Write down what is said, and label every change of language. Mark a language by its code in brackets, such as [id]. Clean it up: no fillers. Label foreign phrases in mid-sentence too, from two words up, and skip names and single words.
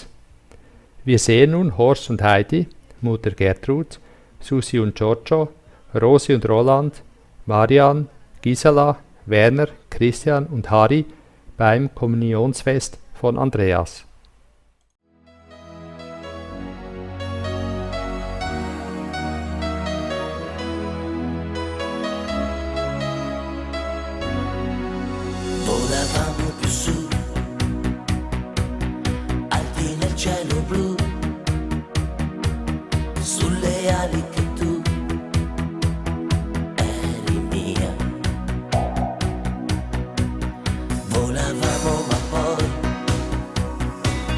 [de] Wir sehen nun Horst und Heidi, Mutter Gertrud, Susi und Giorgio, Rosi und Roland, Marian, Gisela, Werner, Christian und Harry beim Kommunionsfest von Andreas. [it] Volavamo più su, alti nel cielo blu, sulle ali che tu eri mia. Volavamo ma poi